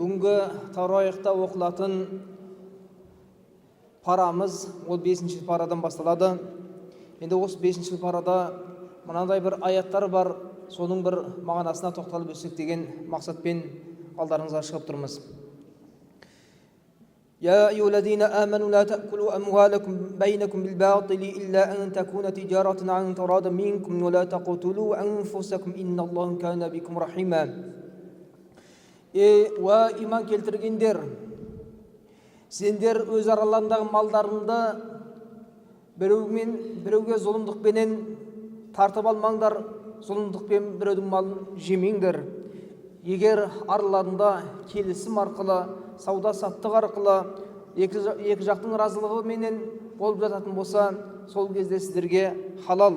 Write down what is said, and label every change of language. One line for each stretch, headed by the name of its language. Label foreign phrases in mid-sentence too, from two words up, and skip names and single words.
Kazakh: бүгінгі тарауихта оқылатын парамыз ол 5-ші парадан басталады. Енді осы 5-ші парада мынандай бір аяттар бар, соның бір мағынасына тоқталып өтсек деген мақсатпен алдарыңызға шығып тұрмыз.
Arabic: يا أيها الذين آمنوا لا تأكلوا أموالكم بينكم بالباطل إلا أن تكون تجارة عن تراض منكم ولا تقتلوا أنفسكم إن الله كان بكم رحيما.
Kazakh: وإيمان келтіргендер, сендер өз араларындағы малдарыңды біреуге зұлымдықпенен тартып алмаңдар, зұлымдықпен біреудің малын жемеңдер. Егер араларында келісім арқылы, сауда-саттық арқылы екі жақтың разылығы менен болып жататын болса, сол кезде сіздерге халал.